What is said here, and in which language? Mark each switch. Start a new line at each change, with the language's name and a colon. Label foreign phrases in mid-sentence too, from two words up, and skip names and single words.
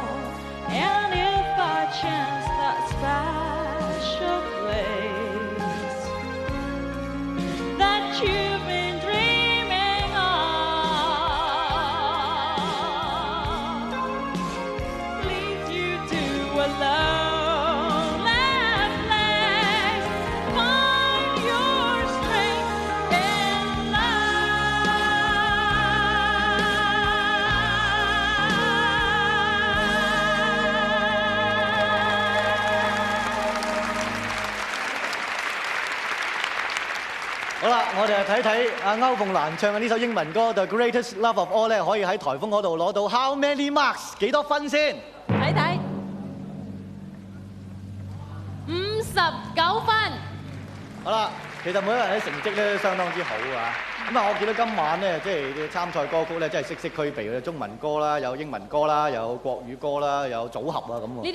English: And if by chance that special place that you've been dreaming of leads you to a lonely place, find your strength in
Cantonese: 好啦，我哋睇睇阿歐鳳蘭唱嘅呢首英文歌《The Greatest Love of All》咧，可以喺颱風嗰度攞到
English: How many marks
Cantonese: 幾多分先？睇睇59分。好啦，其實每一個人嘅成績咧都相當之好啊。咁啊，我見到今晚咧，即係啲參賽歌曲咧，真係色色俱備嘅，中文歌啦，有英文歌啦，有國語歌啦，有組合啊咁喎。